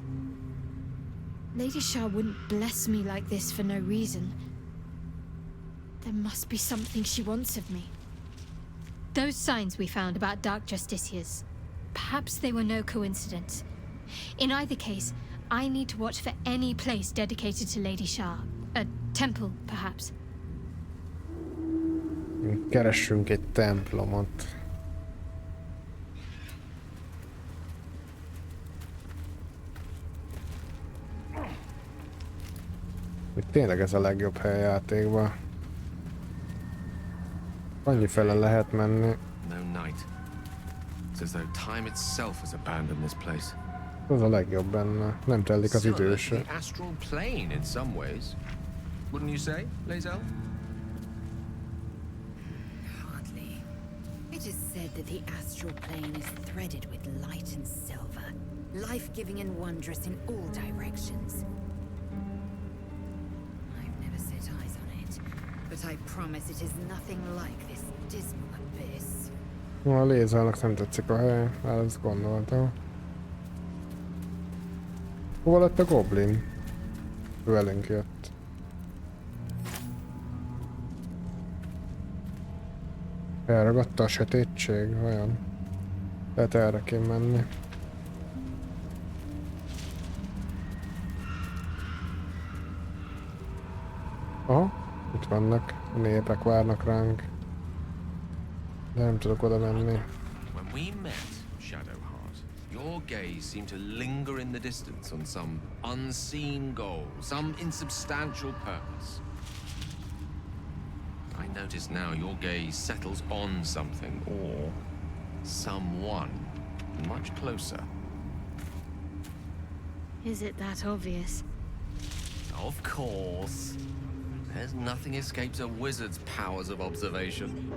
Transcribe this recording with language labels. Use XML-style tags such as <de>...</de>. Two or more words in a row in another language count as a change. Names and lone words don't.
<en>Lady Shah wouldn't bless me like this for no reason. There must be something she wants of me. Those signs we found about Dark Justiciars, perhaps they were no coincidence. In either case, I need to watch for any place dedicated to Lady Shah. A temple, perhaps.</en> <hu>Keressünk egy templomot. Tényleg ez a legjobb hely játékban. Annyi fele lehet menni.</hu> <en>No night. It's as though time itself has abandoned this place.</en> <hu>Ez a legjobb benne. Nem telik az idő se.</hu> <en>The astral plane in some ways. Wouldn't you say, Lae'zel? Hardly. It is said that the astral plane is threaded with light and silver, life-giving and wondrous in all directions. I've never set eyes on it, but I promise it is nothing like this dismal abyss.</en> <hu>A Lae'zelnek nem tetszik a hely, ezt gondoltam. Hova lett a goblin? Ő elénk jött. Elragadta a sötétség, vajon? Tehát erre kéne menni. Aha, itt vannak. A népek várnak ránk. De nem tudok oda menni.</hu> <en>When we met, Shadowheart, your gaze seemed to linger in the distance on some unseen goal, some insubstantial purpose. I notice now your gaze settles on something or someone much closer. Is it that obvious? Of course. There's nothing escapes a wizard's powers of observation.</en>